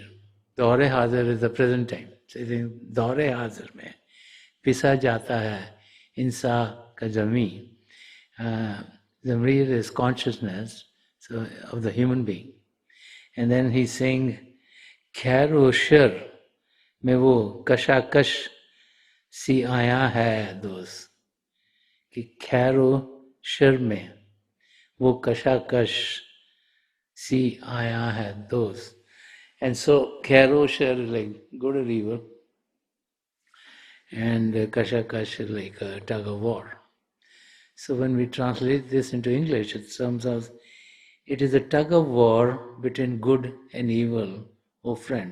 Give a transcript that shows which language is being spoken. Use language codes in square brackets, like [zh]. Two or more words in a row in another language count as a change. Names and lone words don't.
[ur] دورِ حاضر [en] is the present time. So he's saying, [ur] دورِ حاضر میں پِسا جاتا ہے انساں کا ضمیر. [en] Zamir is consciousness, so of the human being. And then he's saying, [ur] "خیر و شر میں وہ کشاکش سی آیا ہے دوست." کہ خیر و شر میں وہ کشاکش سی آیا ہے those. [en] And so khair-o-shar is like good or evil, and kashakash is like a tug of war. So when we translate this into English, it comes as it is a tug of war between good and evil, O friend.